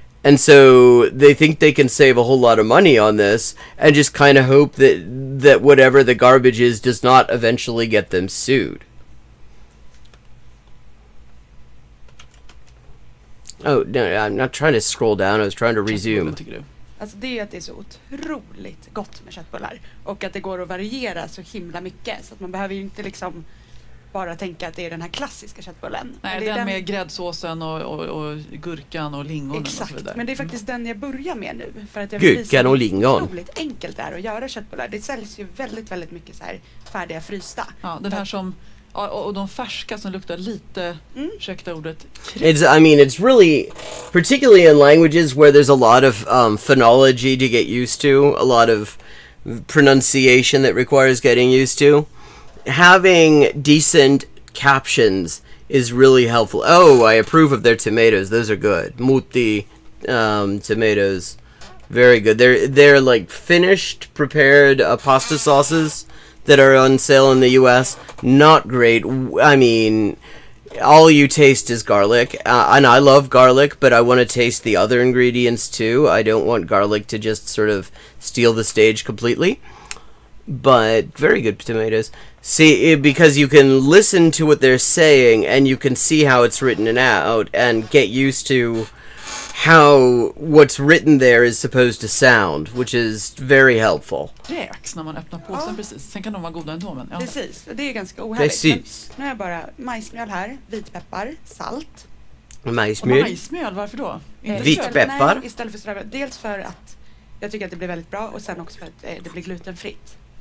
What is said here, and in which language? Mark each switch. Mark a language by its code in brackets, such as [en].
[en] And so they think they can save a whole lot of money on this and just kind of hope that whatever the garbage is does not eventually get them sued. Oh, no, I'm not trying to scroll down. I was trying to resume. [sv] Alltså det är att det är så otroligt gott med köttbullar. Och att det går att variera så himla mycket. Så att man behöver ju inte liksom bara tänka att det är den här klassiska köttbullen. Nej, det är den med gräddsåsen och gurkan och lingonen. Exakt, och så vidare. Men det är faktiskt den jag börjar med nu. För att jag vill visa hur otroligt enkelt det är att göra köttbullar. Det säljs ju väldigt, väldigt mycket så här färdiga frysta. Ja, den här som... och de färska som luktar lite, ursäkta ordet. [en] It's really, particularly in languages where there's a lot of phonology to get used to, a lot of pronunciation that requires getting used to. Having decent captions is really helpful. Oh, I approve of their tomatoes. Those are good. Mutti tomatoes, very good. They're like finished, prepared pasta sauces that are on sale in the US. Not great. I mean, all you taste is garlic, and I love garlic, but I want to taste the other ingredients too. I don't want garlic to just sort of steal the stage completely. but very good tomatoes. See, because you can listen to what they're saying and you can see how it's written out and get used to how what's written there is supposed to sound, which is very helpful. [sv] Räks när man öppnar påsen precis. Sen kan de vara goda ändå, men ja. Precis, det är ganska ohärligt. Precis. Men nu har jag bara majsmjöl här, vitpeppar, salt. Majsmjöl. Majsmjöl, varför då? Vitpeppar. Nej, istället för ströbröd. Dels för att jag tycker att det blir väldigt bra och sen också för att det blir glutenfritt.